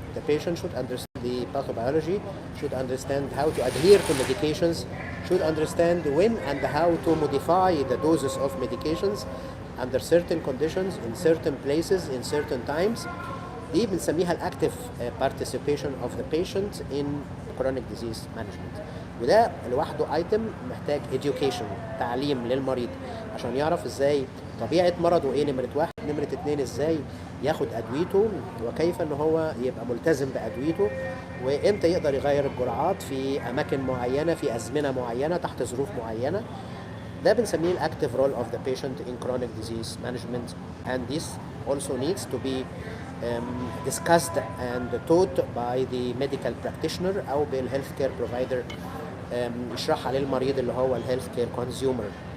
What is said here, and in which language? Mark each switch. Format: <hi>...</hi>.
<en>The patient should understand the pathobiology, should understand how to adhere to medications, should understand when and how to modify the doses of medications under certain conditions, in certain places, in certain times.</en> <ar>دي بنسميها</ar> <en>الاكتف participation of the patient in chronic disease management.</en> <ar>وده لوحده ايتم محتاج education، تعليم للمريض عشان يعرف ازاي طبيعة مرضه ايه، نمرة واحد. نمرة اتنين، ازاي ياخد ادويته وكيف ان هو يبقى ملتزم بادويته، وامتى يقدر يغير الجرعات في اماكن معينة في ازمنة معينة تحت ظروف معينة. ده بنسميه</ar> <en>الاكتف role of the patient in chronic disease management. And this also needs to be discussed and taught by the medical practitioner أو بالhealth care provider،</en> <ar>يشرحها للمريض اللي هو</ar> <en>الhealth care consumer.</en>